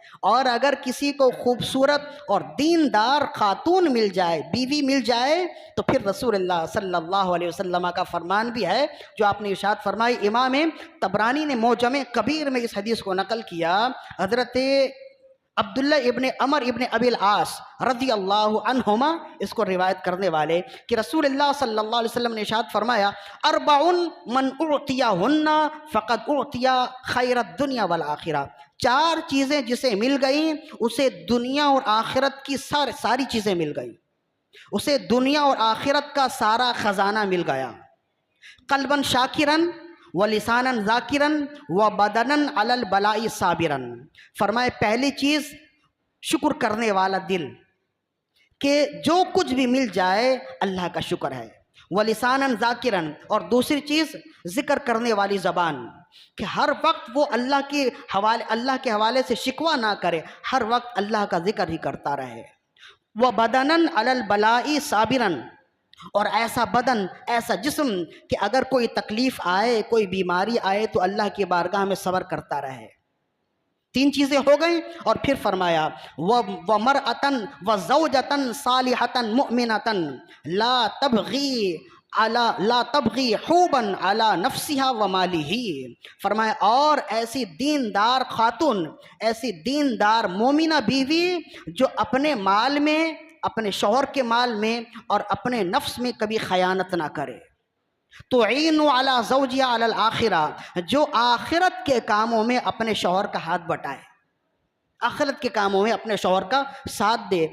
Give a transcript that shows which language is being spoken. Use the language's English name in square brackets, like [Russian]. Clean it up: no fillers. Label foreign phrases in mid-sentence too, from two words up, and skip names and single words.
[Hindi] और अगर किसी को खूबसूरत और दीनदार खातून मिल जाए, बीवी मिल जाए, तो फिर रसूलुल्लाह [Arabic] صلى الله عليه وسلم [Hindi] का फरमान भी है जो आपने इरशाद फरमाई। इमाम तबरानी ने मोजमे कबीर में इस हदीस को नकल किया। हज़रत अब्दुल्ला इब्ने अमर इब्ने अबिल आस [Arabic] رضي الله عنهما [Hindi] इसको रिवायत करने वाले कि रसूलुल्लाह [Arabic] صلى الله عليه وسلم [Hindi] ने इरशाद फरमाया, [Arabic] أربع من أوتيهن فقد أوتي خير الدنيا والآخرة. [Hindi] चार चीज़ें जिसे मिल गई उसे दुनिया और आखिरत की सारी चीज़ें मिल गई, उसे दुनिया और आखिरत का सारा ख़जाना मिल गया। [Arabic] قلبا شاكرا ولسانا ذاكرا وبدنا على البلاء صابرا. [Hindi] फरमाए पहली चीज़ शुक्र करने वाला दिल, कि जो कुछ भी मिल जाए अल्लाह का शुक्र है। [Arabic] ولسانا ذاكرا, [Hindi] और दूसरी चीज़ ज़िक्र करने वाली ज़बान, कि हर वक्त वो अल्लाह के हवाले से शिकवा ना करे, हर वक्त अल्लाह का ज़िक्र ही करता रहे। [Arabic] وبدنا على البلاء صابرا, [Hindi] और ऐसा बदन, ऐसा जिस्म कि अगर कोई तकलीफ़ आए, कोई बीमारी आए, तो अल्लाह की बारगाह में सब्र करता रहे। तीन चीज़ें हो गई। और फिर फरमाया [Arabic] وامرأة وزوجة صالحة مؤمنة لا تبغي حوبا على نفسها وماله. [Hindi] फरमाया और ऐसी दीनदार खातून, ऐसी दीनदार मोमिना बीवी जो अपने माल में, अपने शौहर के माल में और अपने नफ्स में कभी खयानत ना करे। तो [Arabic] تعين على زوجها على الآخرة, [Hindi] जो आखिरत के कामों में अपने शौहर का हाथ बटाए, आखिरत के कामों में अपने शौहर का साथ दे।